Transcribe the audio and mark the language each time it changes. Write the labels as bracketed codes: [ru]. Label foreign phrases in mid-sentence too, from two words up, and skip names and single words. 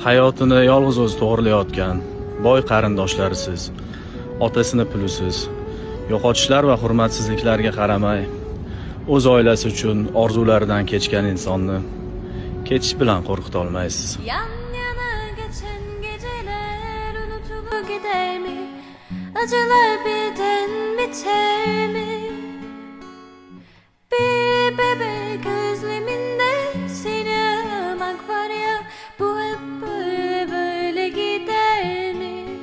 [uz] Hayotini yolg'iz o'zi to'g'rilayotgan boy qarindoshlarisiz, otasini pulisiz, yo'qotishlar va hurmatsizliklarga qaramay, o'z oilasi uchun orzularidan kechgan insonni ketish bilan qo'rqita olmaysiz. [tr] Yan yana geçen geceler unutulup gider mi? Acılar birden biter mi? Bir bebek özleminde seni aramak var ya, bu hep böyle böyle gider mi?